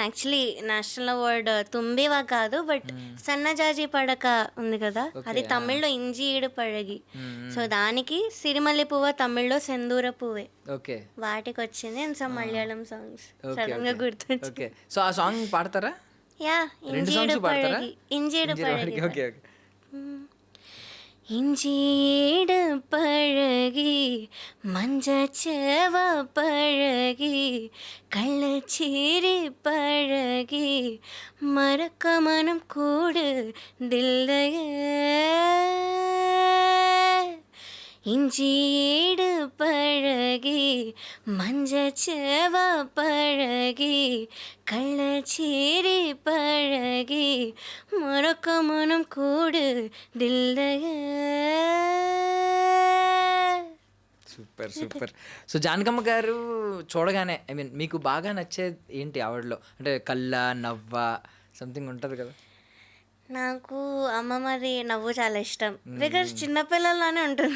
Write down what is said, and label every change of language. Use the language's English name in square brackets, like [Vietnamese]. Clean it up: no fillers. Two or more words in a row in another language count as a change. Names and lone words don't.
[English] actually national award [Telugu] తుంబివా కాదు, బట్ సన్నజాజి పడక ఉంది కదా, అది తమిళ్లో ఇంజి ఈడు పడగి. సో దానికి సిరిమల్లి పువ్వ తమిళ్లో సెందూర పువ్వే. ఓకే, వాటికి వచ్చింది. [English] and some Malayalam songs sudden [Telugu] గా గుర్తొచ్చింది. సో ఆ సాంగ్ పాడతారా? యా, ఇంజీడు పడగి, ఇంజీడు పడగి. [English] okay okay. [Tamil] இஞ்சீடு பழகி மஞ்சச்சேவ பழகி கள்ளச்சீரி பழகி மறக்க மனம் கூடுதில்லையே இஞ்சீடு பழகி மஞ்சச்சேவ பழகி கள்ளச்சீரி பழகி மறக்க மனம் கூடுதில்லையே. [English] super super. [Telugu] సో జానకమ్మ గారు చూడగానే [English] I mean [Telugu] మీకు బాగా నచ్చేది ఏంటి ఆవిడలో? అంటే కళ్ళ నవ్వ సంథింగ్ ఉంటుంది కదా. నాకు అమ్మమ్మది నవ్వు చాలా ఇష్టం. బికాజ్ చిన్నపిల్లలానే ఉంటుంది.